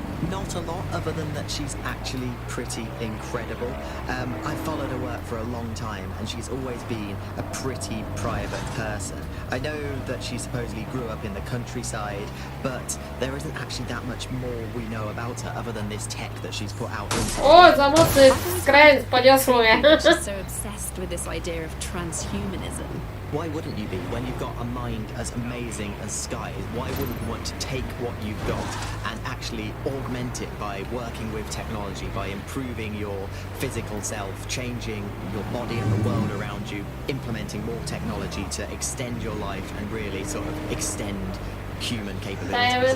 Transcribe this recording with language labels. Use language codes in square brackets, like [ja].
[en] Not a lot, other than that she's actually pretty incredible. I followed her work for a long time, and she's always been a pretty private person. I know that she supposedly grew up in the countryside, but there isn't actually that much more we know about her other than this tech that she's put out into. [pl] O, za mocny skręt, poniosło mnie. [en] She's so obsessed with this idea of transhumanism. Why wouldn't you be? When you've got a mind as amazing as Sky's, why wouldn't you want to take what you've got and actually augment it by working with technology, by improving your physical self, changing your body and the world around you, implementing more technology to extend your life and really sort of extend human capabilities?